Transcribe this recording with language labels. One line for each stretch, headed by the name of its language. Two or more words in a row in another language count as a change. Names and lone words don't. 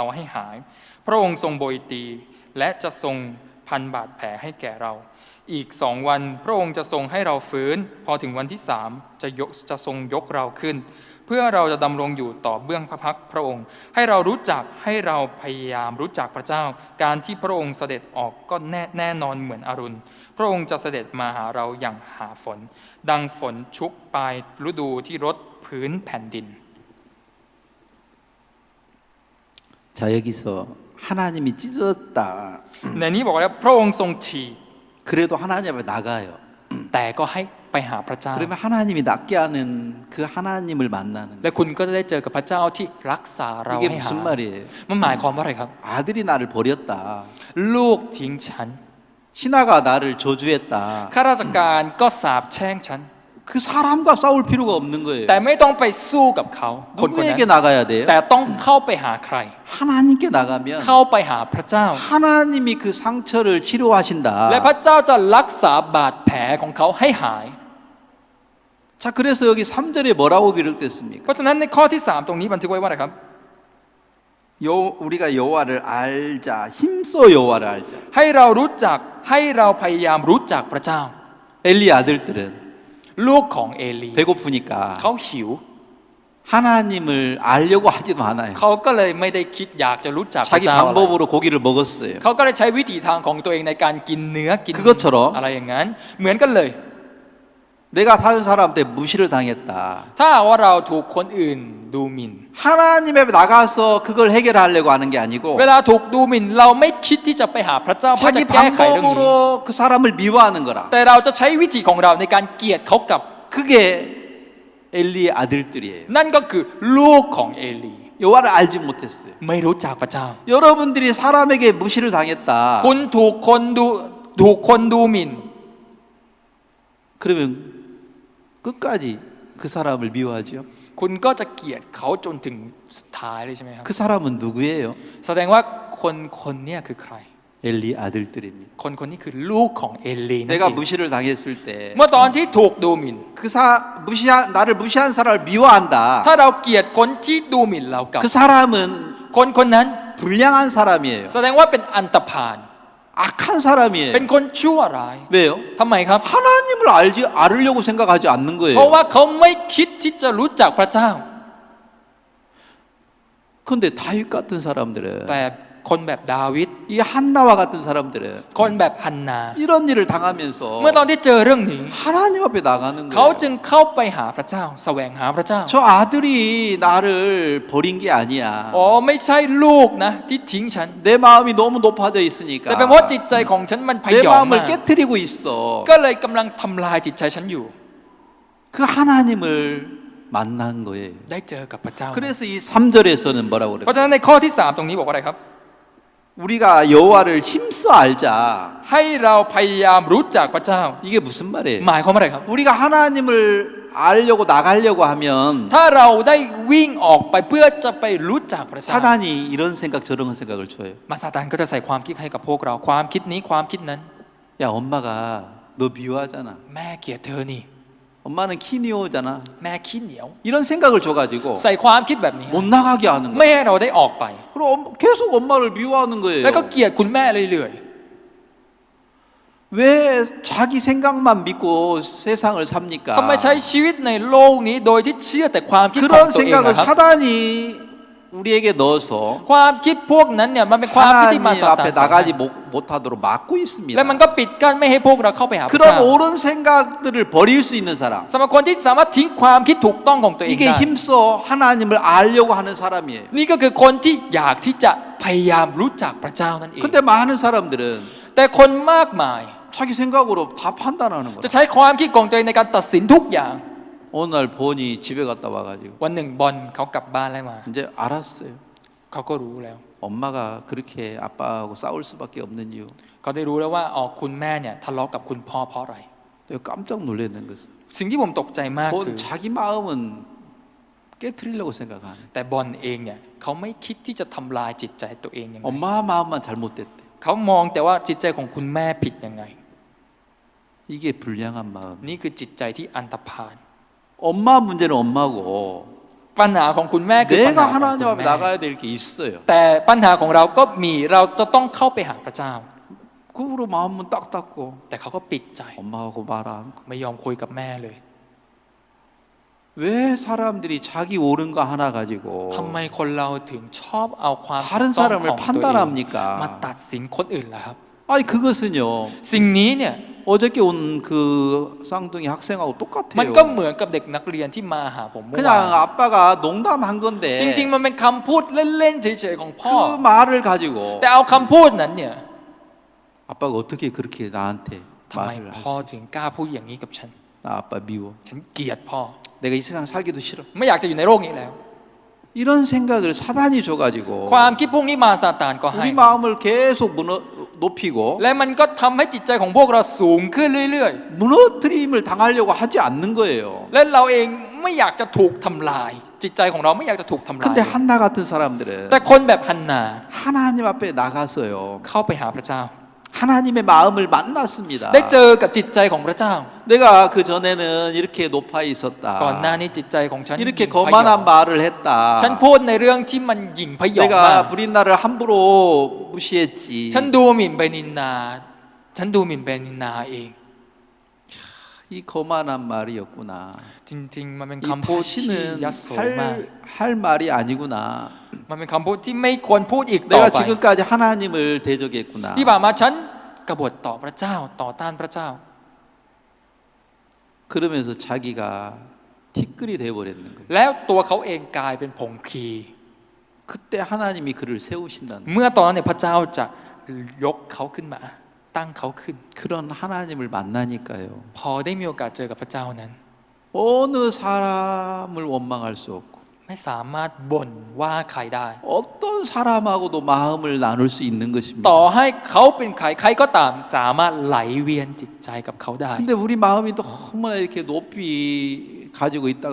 Thai: ให้หายพระองค์ทรงโบยตีและจะทรงพันบาดแผลให้แก่เราอีก2 วันพระองค์จะทรงให้เราฟื้นพอถึงวันที่3จะทรงยกเราขึ้นเพื่อเราจะดำรงอยู่ต่อเบื้องพระพักตร์พระองค์ให้เราพยายามรู้จักพระเจ้าการที่พระองค์เสด็จออกก็แน่นอนเหมือนอรุณพระองค์จะเสด็จมาหาเราอย่างหาฝนดังฝนชุกปลายฤดูที่รดพื้นแผ่นดิน
Korean: 자 여기서 하나님이 찢었다.
Thai: ในนี้บอกว่าพระองค์ทรงฉีก
Korean: 그래도 하나님 앞에 나가요.
Thai: แต่ก็ให้ไปหาพระเจ้า
Korean: 그러면 하나님이 낫게 하는 그 하나님을 만나는
Thai: และคุณก็จะได้เจอกับพระเจ้าที่รักษาเรา
Korean: 이게
Thai: ให้หา
Korean: 무슨 말이에요?
Thai: มันหมายความว่าอะไรครับ
Korean: 아들이 나를 버렸다.
Thai: ลูกทิ้งฉัน
Korean: 신하가 나를 저주했다.
Thai: ข้าราชการก็สาปแช่งฉัน
Korean: 그 사람과 싸울 필요가 없는 거예요.
Thai: แต่ไม่ต้องไปสู้กับเขาคนนั้น
Korean: 누구에게 나가야 돼요?
Thai: แต่ต้องเข้าไปหาใคร
Korean: 하나님께 나가면
Thai: เข้าไปหาพระเจ้า
Korean: 하나님이 그 상처를 치료하신다.
Thai: และพระเจ้าจะรักษาบาดแผลของเขาให้หาย
Korean: 자, 그래서 여기 3절에 뭐라고 기록됐습니까?
Thai: เพราะฉะนั้นในข้อที่3ตรงนี้บันทึกไว้ว่าอะไรครับ
Korean: 우리가 여호와를 알자. 힘써 여호와를 알자.
Thai: ให้เรารู้จักให้เราพยายามรู้จักพระเจ้า
Korean: 엘리 아들들은
Thai: ลูกของเอลี
Korean: 배고프니까
Thai: เขาหิว
Korean: 하나님을 알려고 하지도 않아요.
Thai: เขาก็เลยไม่ได้คิดอยากจะรู้จักพระ
Korean: 자기
Thai: เจ้าอะไร
Korean: 방법으로 고기를 먹었어요.
Thai: เขาก็เลยใช้วิถีทางของตัวเองในการกินเนื้อกิน
Korean: 그것처럼
Thai: อะไรอย่างนั้นเหมือนกันเลย
Korean: 내가 다른 사람한테 무시를 당했다.
Thai: ถ้าหากว่าเราถูกคนอื่นดูหมิ่น
Korean: 하나님 앞에 나가서 그걸 해결하려고 하는 게 아니고
Thai: เวลาถูกดูหมิ่นเราไม่คิดที่จะไปหาพระเจ้าเพื่อจะ
Korean: 자기
Thai: แก้ไขเรื่องนี้
Korean: 방법으로 그 사람을 미워하는 거라.
Thai: แต่เราจะใช้วิธีของเราในการเกลียดเขากลับ
Korean: 그게 엘리의 아들들이에요.
Thai: นั่นก็คือลูกของเอลี
Korean: 여호와를 알지 못했어요.
Thai: ไม่รู้จักพระเจ้า
Korean: 여러분들이 사람에게 무시를 당했다.
Thai: คุณถูกคนดูหมิ่น
Korean: 그러면 끝까지 그 사람을 미워하죠.
Thai: คุณก็จะเกลียดเขาจนถึงสุดท้ายเลยใช่ไหมครับ
Korean: 그 사람은 누구예요?
Thai: แสดงว่าคนเนี่ยคือใคร
Korean: 엘리 아들들입니다.
Thai: คนนี้คือลูกของเอลีนั่น
Korean: 내가
Thai: เอง
Korean: 무시를 당했을 때
Thai: เมื่อตอนที่ถูกดูหมิ่น
Korean: 나를 무시한 사람을 미워한다.
Thai: ถ้าเราเกลียดคนที่ดูหมิ่นเรากลับ
Korean: 그 사람은
Thai: คนนั้น
Korean: 불량한 사람이에요.
Thai: แสดงว่าเป็นอันตพาล
Korean: 악한 사람이에요.
Thai: เป็นคนชั่วร้าย
Korean: 왜요?
Thai: ทำไมครับ
Korean: 하나님을 알으려고 생각하지 않는
Thai: เพราะ
Korean: 거예요.
Thai: ว่าเขาไม่คิดที่จะรู้จักพระเจ้า
Korean: 그런데 다윗 같은 사람들은
Thai: แต่คนแบบดาวิด
Korean: 이 한나와 같은 사람들은
Thai: คนแบบฮันนา
Korean: 이런 일을 당하면서
Thai: เมื่อตอนที่เจอเรื่องนี้
Korean: 하나님 앞에 나가는
Thai: เขา
Korean: 거예요.
Thai: จึงเข้าไปหาพระเจ้าแสวงหาพระเจ้า
Korean: 저 아들이 나를 버린 게 아니야.
Thai: อ๋อไม่ใช่ลูกนะที่ทิ้งฉัน
Korean: 내 마음이 너무 높아져 있으니까
Thai: แต่เป็นเพราะจิตใจของฉันมันพ
Korean: 내
Thai: ยองมา
Korean: 마음을
Thai: ก
Korean: 깨뜨리고 있어.
Thai: ก็เลยกำลังทำลายจิตใจฉันอยู่
Korean: 그 하나님을 만난 거예요.
Thai: ได้เจอกับพระเจ้า
Korean: 그래서 이 3절에서는 뭐라고
Thai: เพราะ
Korean: 그래요?
Thai: ฉะนั้นในข้อที่3ตรงนี้บอกว่าอะไรครับ
Korean: 우리가 여호와를 힘써 알자.
Thai: ให้เราพยายามรู้จักพระเจ้า
Korean: 이게 무슨 말이에요?
Thai: หมายความว่าอะไรครับ
Korean: 우리가 하나님을 알려고 나가려고 하면
Thai: ถ้าเราได้วิ่งออกไปเพื่อจะไปรู้จักพระเจ้า
Korean: 사단이 이런 생각 저런 생각을 줘요.
Thai: มาซาตานก็จะใส่ความคิดให้กับพวกเราความคิดนี้ความคิดนั้น
Korean: 야 엄마가 너 미워하잖아.
Thai: แม่เกลียดเธอนี่
Korean: 엄마는 키니오잖아.
Thai: แม่ขี้เหนียว
Korean: 이런 생각을 줘가지고
Thai: ใส่ความคิดแบบนี้
Korean: 못 나가게 하는
Thai: ไม่
Korean: 거야.
Thai: ให้เราได้ออกไป
Korean: 그럼 계속 엄마를 미워하는 거예요.
Thai: แล้วก็เกลียดคุณแม่เรื่อย
Korean: 왜 자기 생각만 믿고 세상을
Thai: ๆ
Korean: 삽니까?
Thai: ทำไมใช้ชีวิตในโลกนี้โดยที่เชื่อแต่ความคิดของ
Korean: 그런
Thai: ตัวเอง
Korean: 생각을
Thai: นะครับ
Korean: 사단이 우리에게 넣어서
Thai: ความคิดพวกนั้นเนี่ยมันเป็นความคิดที่
Korean: 하나님
Thai: มาซาตาน
Korean: 앞에
Thai: สอน
Korean: 나가지 못하도록 막고
Thai: และมัน
Korean: 있습니다.
Thai: ก็ปิดกั้นไม่ให้พวกเราเข้าไปหาพระ
Korean: 그런
Thai: เจ้า
Korean: 옳은 생각들을 버릴 수 있는 사람.
Thai: สำหรับคนที่สามารถทิ้งความคิดถูกต้องของตัวเอง
Korean: 이게
Thai: ได้
Korean: 힘써 하나님을 알려고 하는 사람이에요.
Thai: นี่ก็คือคนที่อยากที่จะพยายามรู้จักพระเจ้านั่นเอง
Korean: 근데 많은 사람들은
Thai: แต่คนมากมาย
Korean: 자기 생각으로 다 판단하는
Thai: จะ
Korean: 거예요.
Thai: ใช้ความคิดของตัวเองในการตัดสินทุกอย่าง
Korean: 어느 날 본이 집에 갔다 와가지고
Thai: วันหนึ่งบอลเขากลับบ้านแล้วมา
Korean: 이제 알았어요.
Thai: เขาก็รู้แล้ว
Korean: 엄마가 그렇게 아빠하고 싸울 수밖에 없는 이유.
Thai: เขาได้รู้แล้วว่าอ๋อคุณแม่เนี่ยทะเลาะกับคุณพ่อเพราะอะไร
Korean: 내가 깜짝 놀랐는 것은
Thai: สิ่งที่ผมตกใจมากคือ
Korean: 본 자기 마음은 깨트리려고 생각하는.
Thai: แต่บอลเองเนี่ยเขาไม่คิดที่จะทำลายจิตใจตัวเองยังไง
Korean: 엄마 마음만 잘못됐대.
Thai: เขามองแต่ว่าจิตใจของคุณแม่ผิดยังไง
Korean: 이게 불량한 마음.
Thai: นี่คือจิตใจที่อันธพาล
Korean: 엄마 문제는 엄마고
Thai: ปัญหาของคุณแม่คือปัญหา
Korean: 내가
Thai: ของ
Korean: 하나님
Thai: คุณ
Korean: 앞에
Thai: แม่
Korean: 나가야 될 게 있어요.
Thai: แต่ปัญหาของเราก็มีเราจะต้องเข้าไปหาพระเจ้า
Korean: 그으로 마음은 딱 닫고
Thai: แต่เขาก็ปิดใจ
Korean: 엄마하고 말 안 하고.
Thai: ไม่ยอมคุยกับแม่เลย
Korean: 왜 사람들이 자기 옳은 거 하나 가지고
Thai: ทำไมคนเราถึงชอบเอาความถูก
Korean: 다른
Thai: ต้อง
Korean: 사람을
Thai: ของตัวเอง
Korean: 판단합니까?
Thai: มาตัดสินคนอื่นล่ะครับ
Korean: 아니 그것은요.
Thai: สิ่งนี้เนี่ย
Korean: 어저께 온 그 쌍둥이 학생하고
Thai: มันก็
Korean: 똑같아요.
Thai: เหมือนกับเด็กนักเรียนที่มาหาผมเมื่อวาน
Korean: 그냥 아빠가 농담한
Thai: จ
Korean: 건데
Thai: ริงๆมันเป็นคำพูดเล่นๆเฉยๆของพ่อ
Korean: 그 말을 가지고
Thai: แต่เอาคำพูดนั้นเนี่ย
Korean: 아빠가 어떻게 그렇게 나한테
Thai: ทำไม
Korean: 말을
Thai: พ่อ
Korean: 하지?
Thai: ถึงกล้าพูดอย่างนี้กับฉัน
Korean: 나 아빠 미워.
Thai: ฉันเกลียดพ่อ
Korean: 내가 이 세상 살기도 싫어.
Thai: ไม่อยากจะอยู่ในโลกนี้แล้ว
Korean: 이런 생각을 사단이 줘가지고
Thai: ความคิดพวกนี้มาซาตานก็ให้
Korean: 우리 마음을 계속 높이고
Thai: และมันก็ทำให้จิตใจของพวกเราสูงขึ้นเรื่อย
Korean: 무너뜨림을 당하려고 하지 않는 거예요.
Thai: ๆ และเราเองไม่อยากจะถูกทำลาย จิตใจของเราไม่อยากจะถูกทำลาย
Korean: 근데 한나 같은 사람들은
Thai: แต่คนแบบฮันนา
Korean: 하나님 앞에 나가서요.
Thai: เข้าไปหาพระเจ้า
Korean: 하나님의 마음을 만났습니다.
Thai: ได้เจอกับจิตใจของพระเจ้า
Korean: 내가 그 전에는 이렇게 높아
Thai: ก่อนหน้า
Korean: 있었다.
Thai: นี้จิตใจของฉัน
Korean: 이렇게
Thai: หยิ่งพยอง
Korean: 거만한 말을 했다.
Thai: ฉันพูดในเรื่องที่มันหยิ่งพยองมาก
Korean: 내가 부린 나를 함부로 무시했지.
Thai: ฉันดูหมิ่นเบนินนา ฉันดูหมิ่นเบนินนาเอง
Korean: 이 거만한 말이었구나.
Thai: จริงๆ มันเป็น
Korean: 이
Thai: คำพูดที่ยัโส
Korean: 다시는
Thai: มาก
Korean: 할 말이 아니구나.
Thai: มันเป็นคำพูดที่ไม่ควรพูดอีกต่อ
Korean: 내가
Thai: ไป
Korean: 지금까지 하나님을 대적했구나.
Thai: ที่ผ่านมาฉันกบฏต่อพระเจ้าต่อต้านพระเจ้า
Korean: 그러면서 자기가 티끌이 돼버렸는 거예요.
Thai: แล้วตัวเขาเองกลายเป็นผงคี
Korean: 그때 하나님이 그를 세우신다는 거예요.
Thai: เมื่อตอนนั้นเนี่ยพระเจ้าจะยกเขาขึ้นมา ตั้งเขาขึ้น
Korean: 그런 하나님을 만나니까요.
Thai: พอได้มีโอกาสเจอกับพระเจ้านั้น
Korean: 어느 사람을 원망할 수 없고
Thai: ไม่สามารถบ่นว่าใครได้
Korean: 어떤 사람하고도 마음을 나눌 수 있는 것입니다.
Thai: ต่อให้เขาเป็นใครใครก็ตามสามารถไหลเวียนจิตใจกับเขาได้
Korean: 근데 우리 마음이 너무나 이렇게 높이 가지고 있다가